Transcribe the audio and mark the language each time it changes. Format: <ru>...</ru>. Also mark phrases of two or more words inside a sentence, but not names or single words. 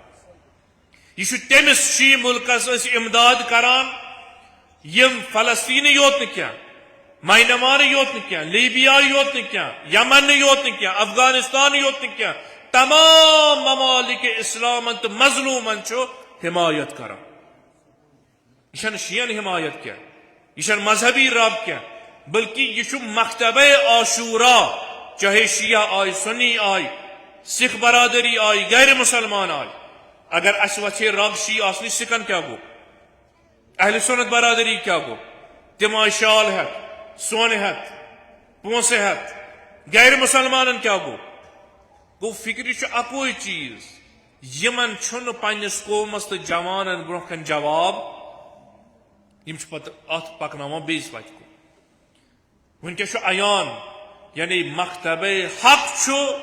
<ks>یہ چھُ تٔمِس شی ملکس أسۍ امداد کران یم فلسطینی یوت نہٕ کینٛہہ مینمارٕے یوت نہٕ کینٛہہ لیبیاہٕے یوت نہٕ کینٛہہ یمنٕے یوت نہٕ کینٛہہ افغانستانٕے یوت نہٕ کینٛہہ تمام ممالک اسلامن تہٕ مظلومن چھُ حمایت کران یہ چھنہٕ شیعن حمایت کینٛہہ یہ چھنہٕ مذہبی رب کینٛہہ بلکہ یہ چھُ مکتبے عاشورا چاہے شیعہ آئے سنی آئے سکھ برادری آئے غیر مسلمان آئے اگر اس وچھے رگ شی آسنی سکھن کیا گو اہل سنت برادری کیا گو تم آئے شال ہیت سون ہیت پونسے ہیت غیر مسلمانن کیا گو فکری چھُ اکوے چیز یمن چھُنہٕ پننس قومس تہٕ جوانن برونٛہہ کن جواب یم چھِ پتہٕ اتھ پکناوان بیٚیِس وتہِ کُن ونکیٚس چھُ عیان یعنی مکتبے حق چھُ</ks>